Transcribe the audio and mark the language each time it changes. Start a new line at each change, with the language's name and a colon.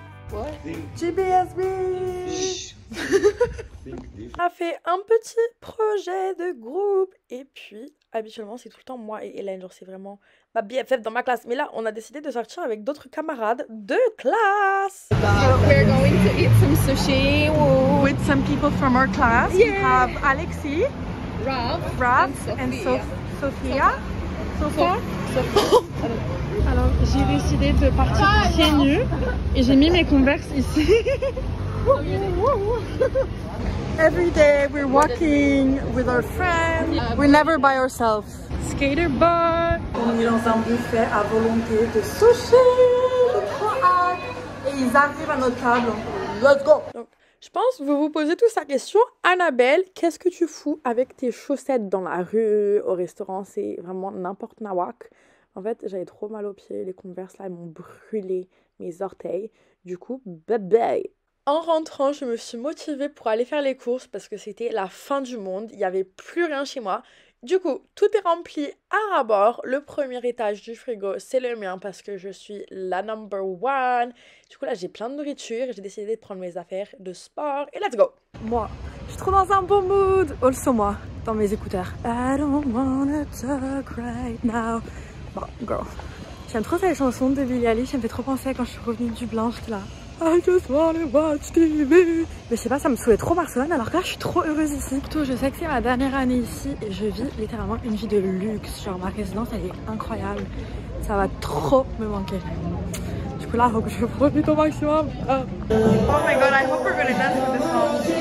English: What? GBSB.
French: On a fait un petit projet de groupe et puis habituellement c'est tout le temps moi et Hélène, genre c'est vraiment ma BFF dans ma classe. Mais là, on a décidé de sortir avec d'autres camarades de classe.
English: We're going to eat some sushi. Woo. With some people from our class. Yeah. We have Alexis, Rob and Sophia. Sophia.
French: Alors, j'ai décidé de partir pieds nus et j'ai mis mes Converse ici.
English: Every day we're walking with our friends. We're never by ourselves. Skater bar.
French: On est dans un buffet à volonté de sushi. J'ai trop hâte. Et ils arrivent à notre table.
English: Let's go.
French: Donc, je pense que vous vous posez tous la question. Annabelle, qu'est-ce que tu fous avec tes chaussettes dans la rue, au restaurant? C'est vraiment n'importe nawak. En fait, j'avais trop mal aux pieds. Les Converse là, ils m'ont brûlé mes orteils. Du coup, bye bye. En rentrant, je me suis motivée pour aller faire les courses parce que c'était la fin du monde. Il n'y avait plus rien chez moi. Du coup, tout est rempli à ras-bord. Le premier étage du frigo, c'est le mien parce que je suis la number one. Du coup, là, j'ai plein de nourriture. J'ai décidé de prendre mes affaires de sport et
English: let's go.
French: Moi, je suis trop dans un bon mood. Also moi, dans mes écouteurs.
English: I don't wanna talk right now. Bon, girl.
French: J'aime trop cette chanson de Billie Eilish. Ça me fait trop penser à quand je suis revenue du blanc. J'étais là.
English: I just wanna watch TV.
French: Mais je sais pas, ça me saoulait trop Barcelone alors que là je suis trop heureuse ici. Plutôt, je sais que c'est ma dernière année ici et je vis littéralement une vie de luxe. Genre ma résidence elle est incroyable. Ça va trop me manquer. Du coup là, il faut que je profite au maximum.
English: Oh my god, I hope we're gonna dance with this song.